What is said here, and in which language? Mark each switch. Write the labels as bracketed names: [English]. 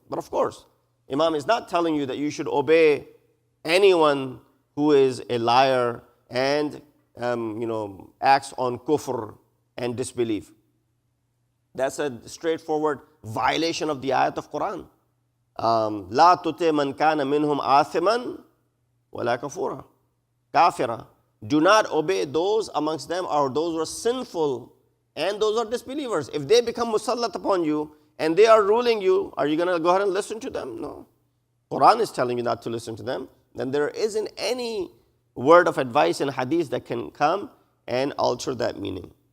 [English] But of course, Imam is not telling you that you should obey anyone who is a liar and acts on kufr and disbelief. That's a straightforward violation of the ayat of Quran. [Arabic] لا تطع من كان منهم آثما ولا كفورا كافرا. [English] Do not obey those amongst them or those who are sinful and those who are disbelievers. If they become musallat upon you and they are ruling you, are you going to go ahead and listen to them? No. Quran is telling you not to listen to them. Then there isn't any word of advice in hadith that can come and alter that meaning.